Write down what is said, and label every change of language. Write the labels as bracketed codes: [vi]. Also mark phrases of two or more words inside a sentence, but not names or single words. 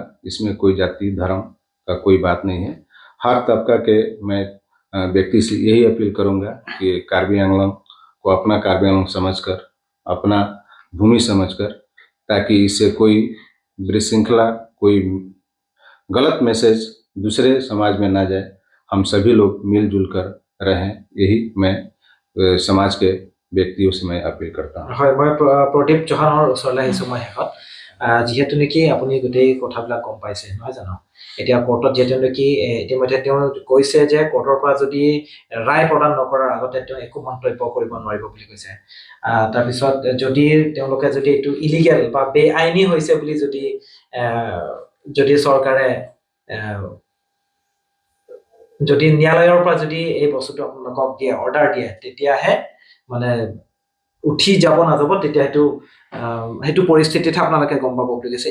[hi] इसमें कोई जाति धर्म का कोई बात नहीं है। हर तबका के मैं व्यक्ति से यही अपील करूँगा कि कार्बी आंगलॉन्ग को अपना कार्बी आंगलॉन्ग समझकर, अपना भूमि समझकर, ताकि इससे कोई विशृंखला, कोई गलत मैसेज दूसरे समाज में ना जाए। हम सभी लोग मिलजुल कर रहें, यही मैं समाज के व्यक्तियों से मैं अपील करता हूँ। [as] হয়, মই প্ৰদীপ চৌহানৰ ওচৰলৈ আহিছোঁ মই শেষত। যিহেতু নেকি আপুনি গোটেই কথাবিলাক গম পাইছে, নহয় জানো? এতিয়া কোৰ্টত যিহেতু নেকি ইতিমধ্যে তেওঁ কৈছে যে কোৰ্টৰ পৰা যদি ৰায় প্ৰদান নকৰাৰ আগতে তেওঁ একো মন্তব্য কৰিব নোৱাৰিব বুলি কৈছে। তাৰপিছত যদি তেওঁলোকে যদি এইটো ইলিগেল বা বেআইনী হৈছে বুলি যদি চৰকাৰে যদি ন্যায়ালয়ৰ পৰা যদি এই বস্তুটো আপোনালোকক দিয়ে, অৰ্ডাৰ দিয়ে, তেতিয়াহে মানে উঠি যাব নাযাব, তেতিয়া সেইটো পৰিস্থিতিতহে আপোনালোকে গম পাব বুলি কৈছে।